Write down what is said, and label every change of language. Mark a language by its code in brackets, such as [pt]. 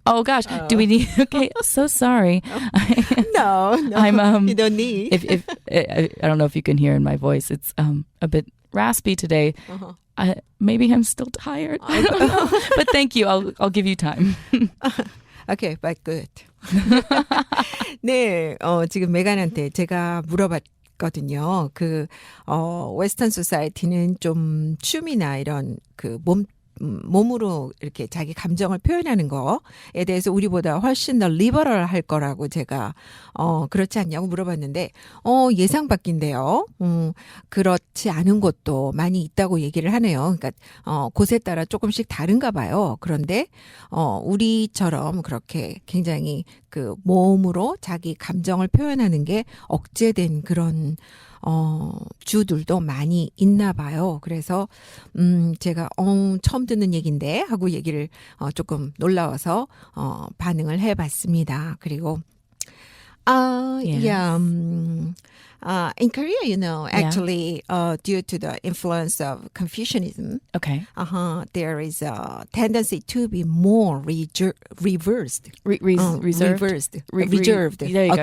[en] Oh gosh, do we need? Okay, so sorry. No, I'm you don't need. If I don't know if you can hear in my voice, it's a bit raspy today. Maybe I'm still tired. I don't know. But thank you. I'll give you time. Okay, but good. [ko] 네, 지금 메간한테 제가 물어봤거든요. 웨스턴 소사이티는 좀 춤이나 이런 몸으로 이렇게 자기 감정을 표현하는 거에 대해서 우리보다 훨씬 더 리버럴할 거라고 제가 그렇지 않냐고 물어봤는데 예상 밖인데요. 그렇지 않은 곳도 많이 있다고 얘기를 하네요. 그러니까 곳에 따라 조금씩 다른가 봐요. 그런데 우리처럼 그렇게 굉장히 그 몸으로 자기 감정을 표현하는 게 억제된 그런 주들도 많이 있나 봐요. 그래서 제가 처음 듣는 얘기인데 하고 얘기를 조금 놀라워서 반응을 해봤습니다. 그리고 [en] Yes. yeah. In Korea, actually, due to the influence of Confucianism, Okay. there is a tendency to be more reversed. Reserved. Reserved. There you go.